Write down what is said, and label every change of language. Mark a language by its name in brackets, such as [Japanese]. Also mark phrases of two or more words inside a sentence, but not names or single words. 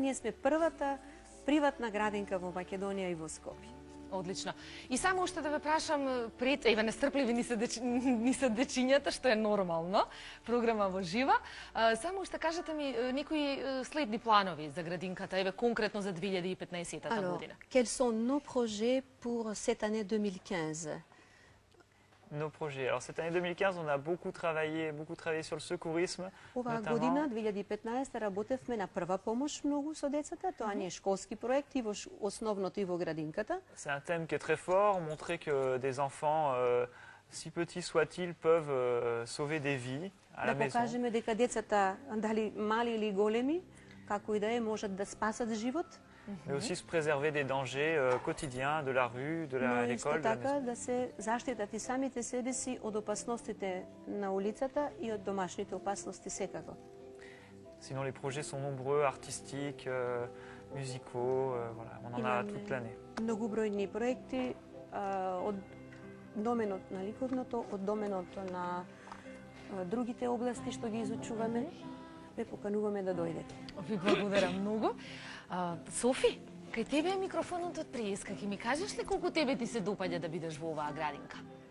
[Macedonian] Ние сме првата приватна градинка во Македонија и во Скопје. Одлично. И само уште да ве прашам, пред, еве нестрпливи ни се дечињата, што е нормално, програма во жива. Само уште кажете ми некои следни планови за градинката, еве конкретно за 2015 година. [French] Quels sont nos projets pour cette année 2015? Nos projets. Alors cette année 2015, on a beaucoup travaillé sur le secourisme. [Macedonian] Оваа година, 2015, работевме на прва помош многу со децата. Тоа не е школски проект и во основното и во градинката. [French] C'est un thème qui est très fort, montrer que des enfants, si petits soient-ils, peuvent sauver des vies à la maison. [Macedonian] Да покажеме дека децата, дали мали или големи, како и да е, можат да спасат живот. [French] Mais aussi se préserver des dangers quotidiens de la rue, de l'école, de la maison. [Macedonian] Да се заштитат и самите себе си од опасностите на улицата и од домашните опасности секако. [French] Sinon les projets sont nombreux, artistiques, musicaux, voilà, on en a toute l'année. [Macedonian] Многобројни проекти од доменот на ликовното, од доменот на другите области што ги изучуваме. Ве покануваме да дојдете. Ви благодарам многу. Софи, кај тебе е микрофонот од приеска. Ќе ми кажеш ли колку тебе ти се допаѓа да бидеш во оваа градинка?